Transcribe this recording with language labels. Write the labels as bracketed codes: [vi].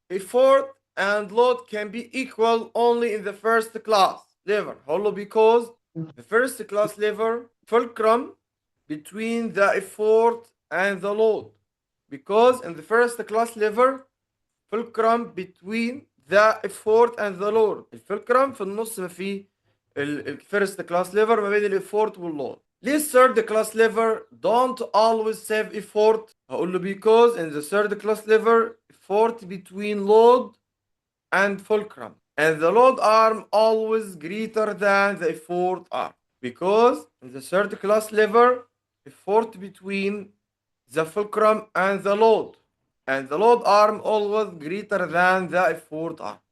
[en] Effort and load can be equal only in the first class lever. هقول because the first class lever fulcrum between the effort and the load, because in the first class lever fulcrum between the effort and the load. [ar] الفulcrum في النص ما فيه الفيرست كلاس ليفر ما بين الافورت واللود. ليه الثيرد كلاس ليفر [en] don't always save effort؟ [ar] هقول له [en] because in the third class lever effort between load and fulcrum and the load arm always greater than the effort arm, because in the third class lever effort between the fulcrum and the load arm always greater than the effort arm.